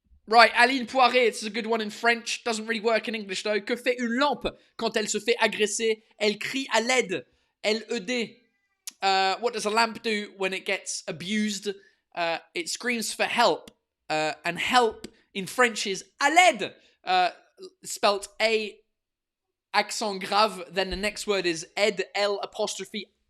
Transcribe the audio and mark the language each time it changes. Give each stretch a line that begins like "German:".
English: Right, Aline Poiré, it's a good one in French. Doesn't really work in English though.
French: Que fait une lampe quand elle se fait agresser? Elle crie à l'aide. L-E-D.
English: What does a lamp do when it gets abused? It screams for help. And help in French is
French: à l'aide.
English: Spelt A accent grave. Then the next word is aide, L apostrophe